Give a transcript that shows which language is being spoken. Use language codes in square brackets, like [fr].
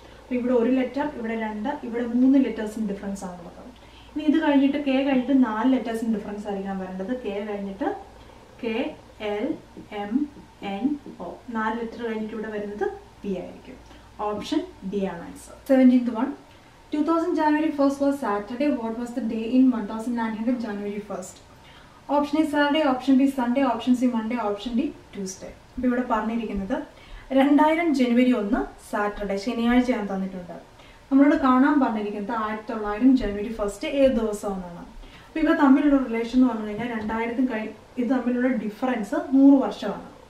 [ml] അപ്പോൾ ഇവിടെ ഒരു ലെറ്റർ, ഇവിടെ 2, ഇവിടെ 3 ലെറ്റേഴ്സിന് ഡിഫറൻസ് ആണ് ഉള്ളത്. ഇനി ഇത് കഴിഞ്ഞിട്ട് കെ കഴിഞ്ഞിട്ട് 4 ലെറ്റേഴ്സിന് ഡിഫറൻസ് ആയിരിക്കാൻ വരേണ്ടത്. കെ കഴിഞ്ഞിട്ട് K L M N O. 4 letter കഴിഞ്ഞിട്ട് ഇവിടെ വരുന്നത് പി ആയിരിക്കും. ഓപ്ഷൻ ഡി ആണ് answer. [en] 17th one. 2000 January 1st was Saturday. What was the day in 1900 January 1st? [ml] Option A Saturday, option B Sunday, option C Monday, option D Tuesday. അപ്പോൾ ഇവിടെ പറഞ്ഞിരിക്കുന്നത് 2000 January 1 Saturday ശനിയാഴ്ചയാണ് തന്നിട്ടുണ്ട്. നമ്മളോട് കാണാൻ പറഞ്ഞിരിക്കുന്നത് 1900 January 1st ഏത് ദിവസമാണെന്നാണ്. അപ്പോൾ ഇവ തമ്മിലുള്ള റിലേഷൻ എന്ന് പറഞ്ഞു കഴിഞ്ഞാൽ 2000 ഇത് തമ്മിലുള്ള ഡിഫറൻസ് 100 വർഷമാണ്.